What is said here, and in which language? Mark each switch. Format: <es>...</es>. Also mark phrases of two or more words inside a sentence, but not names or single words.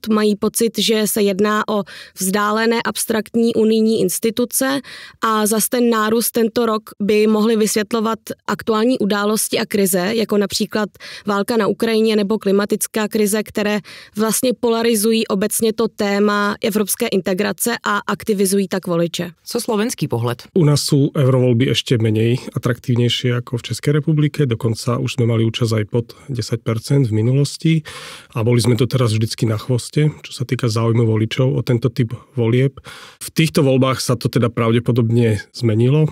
<cs>Mají pocit, že se jedná o vzdálené abstraktní unijní instituce a zas ten nárůst tento rok by mohly vysvětlovat aktuální události a krize, jako například válka na Ukrajině nebo klimatická krize, které vlastně polarizují obecně to téma evropské integrace a aktivizují tak voliče. Co slovenský pohled?</cs> <sk>U nás sú eurovoľby ešte menej atraktívnejšie ako v Českej republike, dokonca už sme mali účasť aj pod 10% v minulosti a boli sme to teraz vždycky na chvoste, čo sa týka záujmu voličov o tento typ volieb. V týchto voľbách sa to teda pravdepodobne zmenilo.</sk>